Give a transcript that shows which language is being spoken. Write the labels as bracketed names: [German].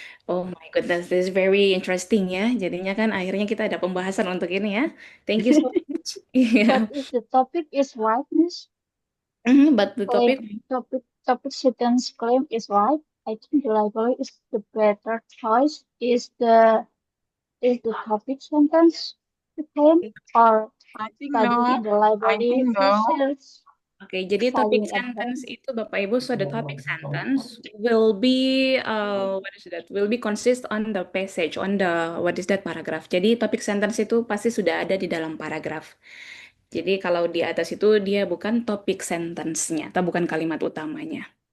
[English] Oh my goodness, this is very interesting ya. [Indonesian] Jadinya kan akhirnya kita ada pembahasan untuk ini ya. [English] Thank you so much. But if the topic is right, Miss, But the topic, topic sentence claim is right, I think the library is the better choice. Is the topic sentence the claim or I think studying in the library research? [Indonesian] Oke, jadi [English] topic sentence [Indonesian] itu Bapak Ibu, [English] so the topic sentence will be what is that? Will be consist on the passage, on the what is that paragraph. [Indonesian] Jadi topic sentence itu pasti sudah ada di dalam paragraf. Jadi kalau di atas itu dia bukan topic sentence-nya atau bukan kalimat utamanya.